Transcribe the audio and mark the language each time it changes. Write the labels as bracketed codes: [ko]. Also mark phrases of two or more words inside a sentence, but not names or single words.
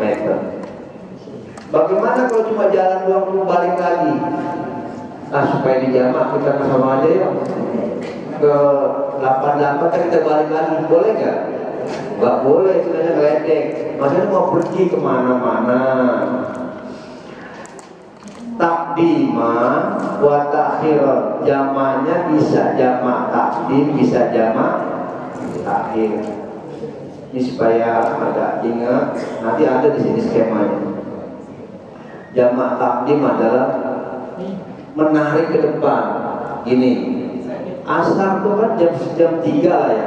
[id] Bagaimana kalau cuma jalan doang balik lagi? Supaya dijamak kita sama aja ya. Ke 88 kan kita balik lagi, boleh nggak? Nggak boleh, sebenarnya ngeledek. Maksudnya mau pergi kemana-mana. [ar] تقديما وتأخيرا. [id] Jamaknya bisa jamak takdim, bisa jamak takhir. Ini supaya agak ingat, nanti ada di sini skemanya. Jamak takdim adalah menarik ke depan. Gini, asar itu kan jam 3 lah ya.